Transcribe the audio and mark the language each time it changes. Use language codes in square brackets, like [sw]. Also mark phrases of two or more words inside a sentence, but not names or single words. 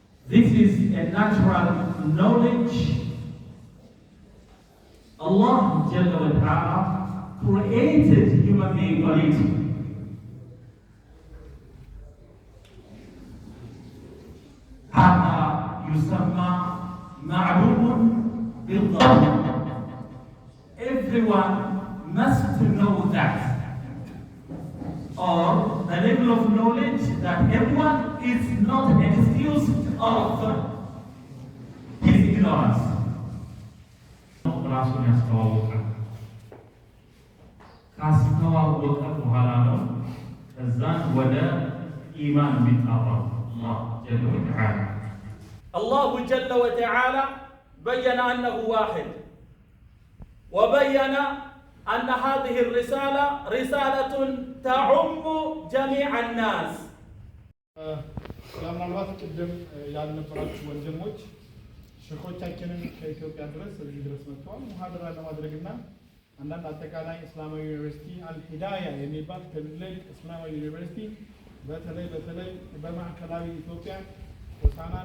[en] This is a natural knowledge. Allah [ar] جل وتعالى [en] created human being for it. [ar] هذا يسمى معلوم بالضرورة. [en] Everyone must know that, or the level of knowledge that everyone is not excused of his ignorance. [am] ራሱን ያስተዋውቃል። ካስተዋወቀ በኋላ ነው ከዛን ወደ ኢማን የሚጣራው። [ar] الله جل وتعالى بين أنه واحد، وبين أن هذه الرسالة رسالة تعم جميع الناس. [am] ምናልባት ቅድም ያልነበራችሁ ወንድሞች ሸኾቻችንን ከኢትዮጵያ ድረስ እዚህ ድረስ መጥተዋል ሙሐደራ ለማድረግና አንዳንድ አጠቃላይ እስላማዊ ዩኒቨርሲቲ አልሂዳያ የሚባል ትልቅ እስላማዊ ዩኒቨርሲቲ በተለይ በማዕከላዊ ኢትዮጵያ ሆሳናን፣